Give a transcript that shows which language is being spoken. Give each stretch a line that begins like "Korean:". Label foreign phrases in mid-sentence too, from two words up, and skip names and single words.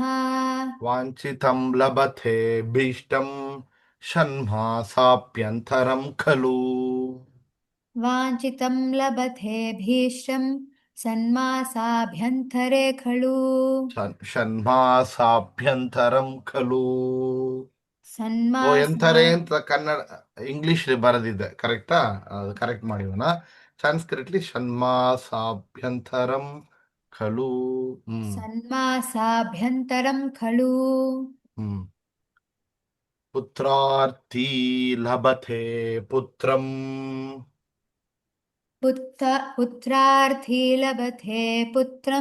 Sanskrit: वाञ्छितं लभते भीष्टं षण्मासाभ्यन्तरं खलु वाञ्छितं लभते भीष्टं सन्मासाभ्यन्तरे खलु षण्मासाभ्यन्तरं खलु
Kannada: ಓ ಎಂತಾರೆ ಅಂತ ಕನ್ನಡ ಇಂಗ್ಲಿಷ್ ಬರೆದಿದ್ದೆ ಕರೆಕ್ಟಾ ಅದು ಕರೆಕ್ಟ್ ಮಾಡಿವನ ಸಂಸ್ಕೃತ್ಲಿ
Sanskrit: षण्मासाभ्यन्तरं खलु सन्मासाभ्यन्तरं खलु ಹ್ಮ್ पुत्रार्थी लभते पुत्रम पुत्रार्थी लभते पुत्रं